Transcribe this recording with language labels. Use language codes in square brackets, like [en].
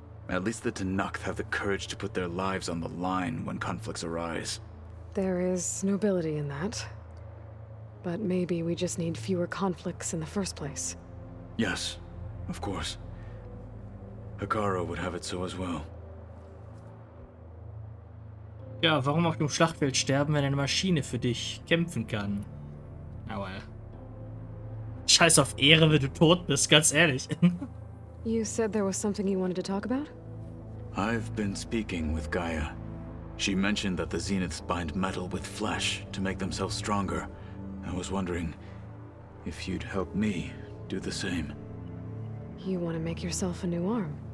[en] At least the Tanakh have the courage to put their lives on the line when conflicts arise. There is nobility in that. But maybe we just need fewer conflicts in the first place. Yes, of course. Hekarro would have it so as well. [de] Ja, warum auf dem Schlachtfeld sterben, wenn eine Maschine für dich kämpfen kann? Aber scheiß auf Ehre, wenn du tot bist, ganz ehrlich. [en] You said there was something you wanted to talk about? I've been speaking with Gaia. She mentioned that the Zeniths bind metal with flesh to make themselves stronger. I was wondering if you'd help me do the same. You want to make yourself a new arm?